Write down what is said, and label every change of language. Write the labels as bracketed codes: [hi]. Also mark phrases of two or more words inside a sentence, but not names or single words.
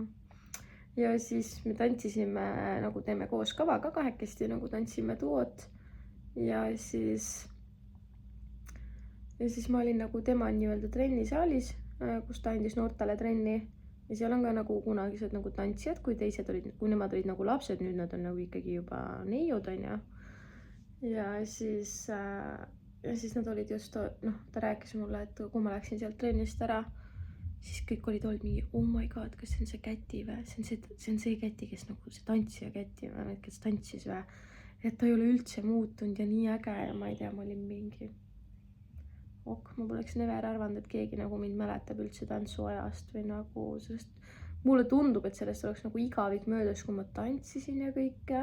[et] Ja siis me tantsisime, nagu teeme koos kava ka kahekesti, nagu tantsime duot ja siis ma olin nagu tema nii-öelda trennisaalis, kus ta andis noortele trenni ja seal on ka nagu kunagised nagu tantsijad, kui nemad olid nagu lapsed, nüüd nad on nagu ikkagi juba neiud, on ju. Ja siis nad olid just, ta rääkis mulle, et kui ma läksin sealt trennist ära, siis kõik olid olnud mingi, [en] oh my god, [et] kas see on see Käti või? See on see Käti, kes nagu see tantsija Käti või, kes tantsis või? Et ta ei ole üldse muutunud ja nii äge ja ma ei tea, ma olin mingi ma poleks never arvanud, et keegi nagu mind mäletab üldse tantsuajast või nagu, sest mulle tundub, et sellest oleks nagu igavik möödas, kui ma tantsisin ja kõike.